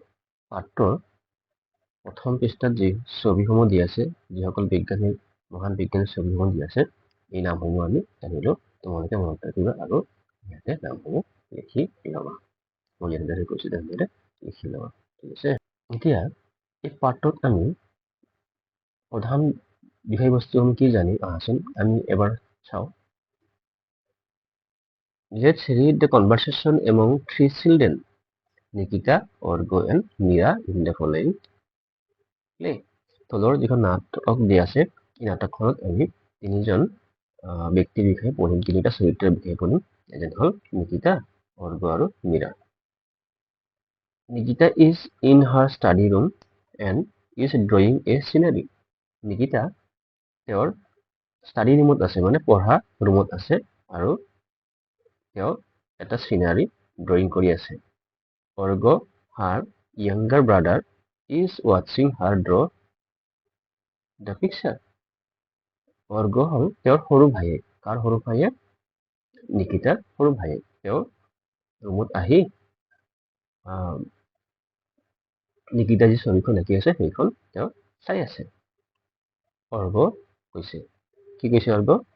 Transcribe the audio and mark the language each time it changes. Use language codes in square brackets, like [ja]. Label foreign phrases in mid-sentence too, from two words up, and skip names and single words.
[as] পাঠটোৰ প্ৰথম পৃষ্ঠাত যি ছবিসমূহ দিয়া আছে, যিসকল বিজ্ঞানী মহান বিজ্ঞানীৰ ছবিসমূহ দিয়া আছে, এই নামসমূহ আমি জানিলোঁ। তোমালোকে মনত ৰাখিবা আৰু ইয়াতে নামসমূহ লিখি ল'বা। মই যেনেদৰে কৈছোঁ তেনেদৰে লিখি ল'বা, ঠিক আছে। এতিয়া এই পাঠটোত আমি প্ৰধান বিষয়বস্তুসমূহ কি জানি আহাচোন আমি এবাৰ চাওঁ। [en] Let's read the conversation among three children, Nikita, Orgo and Mira in the following play. [as] তলৰ যিখন নাটক দিয়া আছে, এই নাটকখনত আমি তিনিজন ব্যক্তিৰ বিষয়ে পঢ়িম, তিনিটা চৰিত্ৰৰ বিষয়ে পঢ়িম। এজন হ'ল নিকিতা, অৰ্গ আৰু মীৰা। [en] Nikita is in her study room and is drawing a scenery. [as] নিকিতা তেওঁৰ [en] study roomত [as] আছে, মানে পঢ়া ৰুমত আছে, আৰু তেওঁ এটা [en] scenery drawing [as] কৰি আছে। অৰ্গ, [en] her younger brother, is watching her draw the picture. [as] অৰ্ঘ হ'ল তেওঁৰ সৰু ভায়েক। কাৰ সৰু ভায়েক? নিকিতাৰ সৰু ভায়েক। তেওঁ ৰুমত আহি নিকিতা যি ছবিখন আঁকি আছে সেইখন তেওঁ চাই আছে। অৰ্ঘ কৈছে, কি কৈছে অৰ্ঘ?